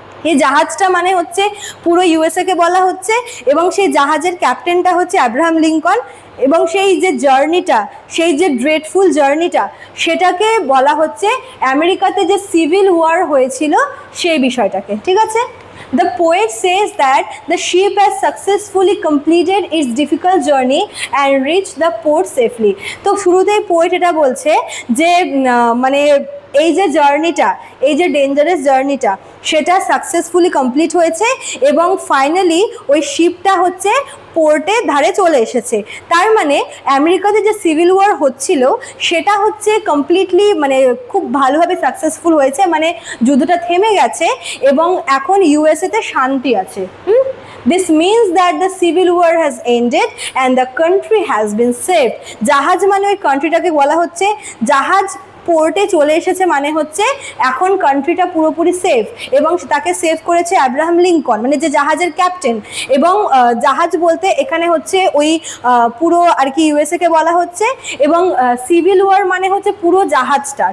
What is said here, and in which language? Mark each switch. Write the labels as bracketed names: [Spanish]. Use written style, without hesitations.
[Bangla] এই জাহাজটা মানে হচ্ছে পুরো ইউএসএকে বলা হচ্ছে, এবং সেই জাহাজের ক্যাপ্টেনটা হচ্ছে অ্যাব্রাহাম লিঙ্কন, এবং সেই যে জার্নিটা, সেই যে ড্রেডফুল জার্নিটা, সেটাকে বলা হচ্ছে আমেরিকাতে যে সিভিল ওয়ার হয়েছিল সেই বিষয়টাকে। ঠিক আছে, [English] the poet says that the ship has successfully completed its difficult journey and reached the port safely. [Bangla] তো শুরুতেই পোয়েট এটা বলছে যে মানে এই যে জার্নিটা, এই যে ডেঞ্জারাস জার্নিটা, সেটা সাকসেসফুলি কমপ্লিট হয়েছে এবং ফাইনালি ওই শিপটা হচ্ছে পোর্টের ধারে চলে এসেছে। তার মানে আমেরিকাতে যে সিভিল ওয়ার হচ্ছিল সেটা হচ্ছে কমপ্লিটলি মানে খুব ভালোভাবে সাকসেসফুল হয়েছে, মানে যুদ্ধটা থেমে গেছে এবং এখন ইউএসএতে শান্তি আছে। [English] This means that the civil war has ended and the country has been saved. [Bangla] জাহাজ মানে ওই কান্ট্রিটাকে বলা হচ্ছে, জাহাজ পোর্টে চলে এসেছে মানে হচ্ছে এখন কান্ট্রিটা পুরোপুরি সেফ, এবং তাকে সেভ করেছে অ্যাব্রাহাম লিঙ্কন মানে যে জাহাজের ক্যাপ্টেন। এবং জাহাজ বলতে এখানে হচ্ছে ওই পুরো আর কি ইউএসএকে বলা হচ্ছে, এবং সিভিল ওয়ার মানে হচ্ছে পুরো জাহাজটা।